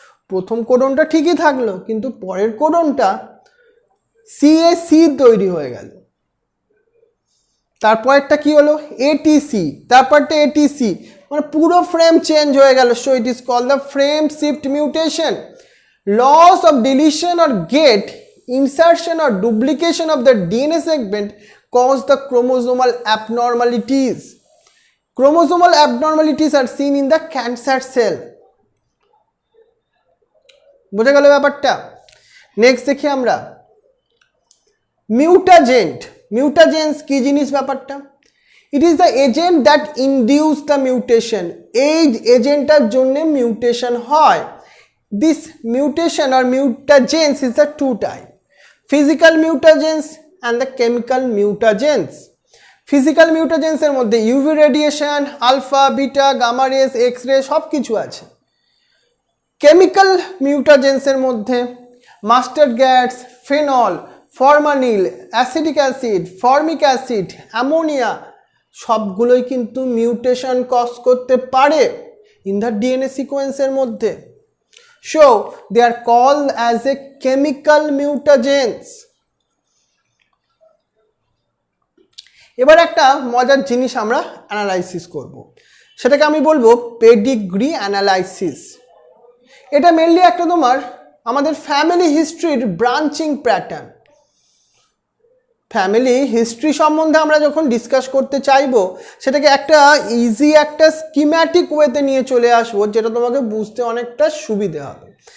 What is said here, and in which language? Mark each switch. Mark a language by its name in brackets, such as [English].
[Bangla] প্রথম কোডনটা ঠিকই থাকলো, কিন্তু পরের কোডনটা সিএসি তৈরি হয়ে গেল। তারপরটা কি হলো, এটিসি, তারপরটা এটিসি, মানে পুরো ফ্রেম চেঞ্জ হয়ে গেল। [English] So it is called the frame shift mutation. Loss of deletion or get insertion or duplication of the DNA segment cause the chromosomal abnormalities. Chromosomal abnormalities are seen in the cancer cell. [Bangla] বুঝে গেল ব্যাপারটা? Next দেখি আমরা মিউটাজেন্ট। মিউটাজেন্স কি জিনিস ব্যাপারটা? [English] It is the agent that induce the mutation. [Bangla] এই এজেন্টটার জন্য মিউটেশন হয়। [English] This mutation or mutagens is the two type: physical mutagens and the chemical mutagens. [Bangla] Physical mutagens এর মধ্যে UV radiation, alpha, beta, gamma race, X ray সব কিছু আছে। Chemical মিউটাজেন্স এর মধ্যে mustard gas, phenol, ফরমানিল, acetic acid, formic acid, ammonia সবগুলোই কিন্তু mutation cause করতে পারে [English] in the DNA [Bangla] সিকোয়েন্সের মধ্যে। [English] So they are called as a chemical mutagens. [Bangla] এবার একটা মজার জিনিস আমরা অ্যানালাইসিস করব, সেটাকে আমি বলবো পেডিগ্রি অ্যানালাইসিস। এটা মেনলি একটা তোমার আমাদের family হিস্ট্রির branching pattern. Family history সম্বন্ধে আমরা যখন ডিসকাস করতে চাইবো, সেটাকে একটা ইজি একটা স্কিম্যাটিক ওয়েতে নিয়ে চলে আসবো, যেটা তোমাকে বুঝতে অনেকটা সুবিধে হবে।